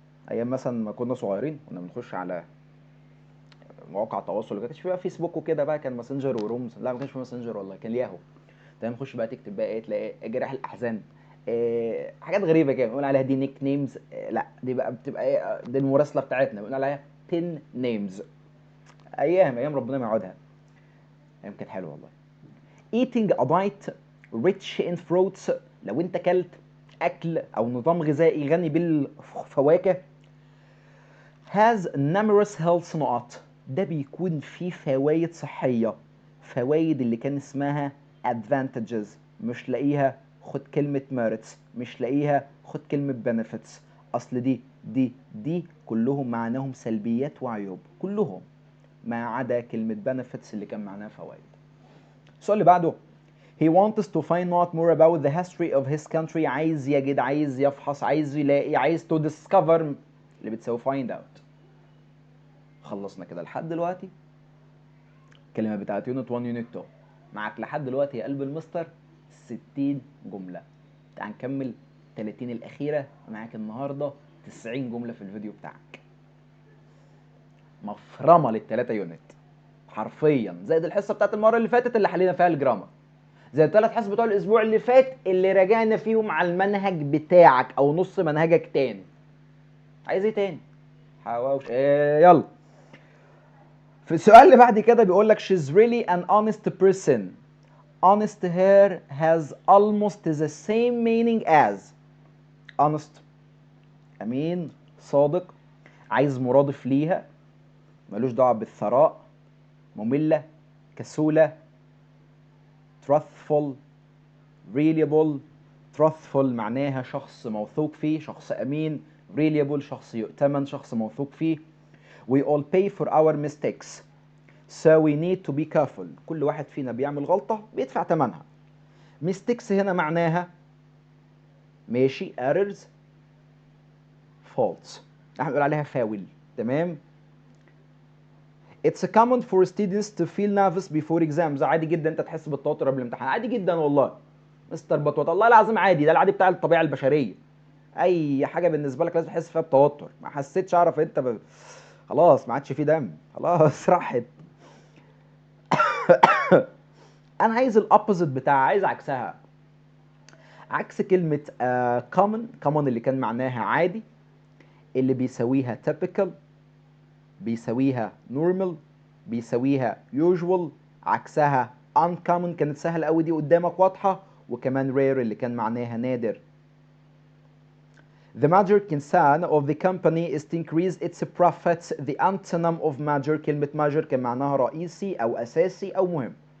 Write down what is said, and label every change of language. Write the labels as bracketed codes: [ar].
[ar] ايام مثلا ما كنا صغيرين كنا بنخش على مواقع التواصل اللي كانش فيها فيسبوك وكده بقى، كان ماسنجر ورومز. لا ما كانش في ماسنجر والله، كان ياهو. تمام. خش بقى تكتب بقى ايه، تلاقي جراح الاحزان، حاجات غريبه كده بنقول عليها دي نيك نيمز. لا دي بقى بتبقى ايه، دي المراسله بتاعتنا بنقول عليها بين نيمز. ايام ربنا ما يقعدها، ايام كانت حلوه والله. [en] eating a diet rich in fruits. [ar] لو انت كلت اكل او نظام غذائي غني بالفواكه [en] has numerous health [ar] نقط. ده بيكون فيه فوائد صحية. فوائد اللي كان اسمها advantages، مش لاقيها خد كلمة merits، مش لاقيها خد كلمة benefits. اصل دي كلهم معناهم سلبيات وعيوب كلهم، ما عدا كلمة benefits اللي كان معناها فوائد. السؤال اللي بعده. [en] He wants to find out more about the history of his country. [ar] عايز يجد، عايز يفحص، عايز يلاقي، عايز to discover اللي بتساوي find out. خلصنا كده لحد دلوقتي الكلمه بتاعت يونت 1 يونت 2. معاك لحد دلوقتي يا قلب المستر 60 جمله. تعال نكمل 30 الاخيره. معاك النهارده 90 جمله في الفيديو بتاعك. مفرمه للثلاثه يونت حرفيا، زائد الحصه بتاعت المره اللي فاتت اللي حلينا فيها الجرامر، زي الثلاث حصص بتوع الاسبوع اللي فات اللي راجعنا فيهم على المنهج بتاعك او نص منهجك تاني. عايز ايه تاني؟ حواوش. يلا. في السؤال اللي بعد كده بيقول لك [en] she's really an honest person. honest here has almost the same meaning as honest. [ar] أمين، صادق، عايز مرادف ليها، ملوش دعوة بالثراء، مملة، كسولة. [en] truthful، reliable. [ar] truthful معناها شخص موثوق فيه، شخص أمين. reliable شخص يؤتمن، شخص موثوق فيه. [en] we all pay for our mistakes so we need to be careful. [ar] كل واحد فينا بيعمل غلطة بيدفع ثمنها. mistakes هنا معناها ماشي errors faults، احنا بنقول عليها فاول. تمام. It's common for students to feel nervous before exams. عادي جدا انت تحس بالتوتر قبل الامتحان، عادي جدا والله. مستر بطوط والله العظيم عادي، ده العادي بتاع الطبيعه البشريه. اي حاجه بالنسبه لك لازم تحس فيها بتوتر. ما حسيتش اعرف انت خلاص ما عادش فيه دم، خلاص راحت. انا عايز الابوزيت بتاع، عايز عكسها. عكس كلمه common اللي كان معناها عادي، اللي بيساويها typical، بيساويها normal، بيساويها usual. عكسها uncommon كانت سهله قوي دي قدامك واضحه، وكمان rare اللي كان معناها نادر. [en] The major concern of the company is to increase its profits. The antonym of major، [ar] كلمة major كان معناها رئيسي أو أساسي أو مهم.